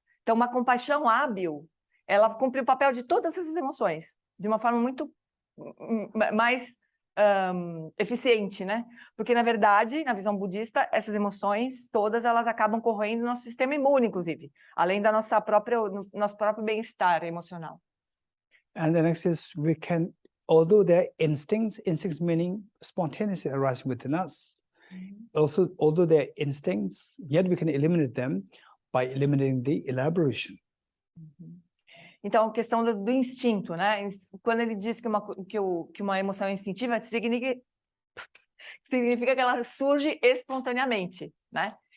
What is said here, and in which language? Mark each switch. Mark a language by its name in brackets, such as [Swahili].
[Portuguese] Então, uma compaixão hábil, ela cumpre o papel de todas essas emoções, de uma forma muito mais eficiente, né? Porque, na verdade, na visão budista, essas emoções todas, elas acabam corroendo o nosso sistema imune, inclusive, além da nosso próprio bem-estar emocional. [English] And the next is, we can, although they're instincts meaning spontaneously arising within us, also, although they're instincts, yet we can eliminate them by eliminating the elaboration. [Portuguese] Então, a questão do instinto, né? Quando ele diz que uma emoção é instintiva, significa que ela surge espontaneamente, né?